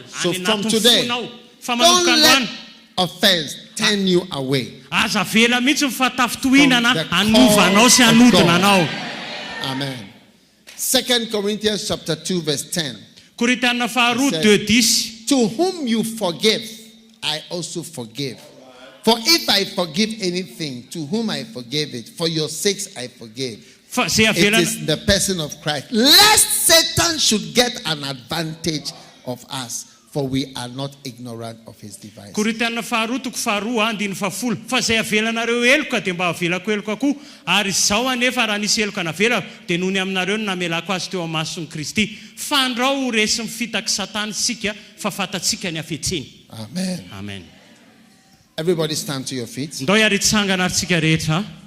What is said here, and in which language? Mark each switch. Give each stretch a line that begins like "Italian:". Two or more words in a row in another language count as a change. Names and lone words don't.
English: So any from
Malagasy: anatin'ny
English: today,
Malagasy: fonao. Fa
English: don't
Malagasy: manomboka
English: let
Malagasy: androany
English: offense turn you away.
Malagasy: aza vela mihitsy ny fatafitohinana
English: From the
Malagasy: anovanao sy
English: call of
Malagasy: anodina
English: God.
Malagasy: anao.
English: Amen. 2 Corinthians chapter 2 verse 10.
Malagasy: Korintana faharoa
English: He said, 2:10. To whom you forgive, I also forgive. For if I forgive anything, to whom I forgive it, for your sakes I forgive.
Malagasy: Zay
English: It
Malagasy: avelana
English: is the person of Christ. Lest Satan should get an advantage of us, for we are not ignorant of his devices.
Malagasy: Korintana faharoa toko faharoa andiny fafolo. Fa zay avelanareo eloka dia mba avelako eloka koa. Ary zao anefa raha nisy eloka navela dia noho ny aminareo no namelako azy teo amin'ny mason'i Kristy. Fandrao ho resy mifitaky satana sika fa fatatsika ny afetseny. Amen. Amen.
English: Everybody stand to your feet.
Malagasy: Ndao hiaritsangana ary tsika rehetra.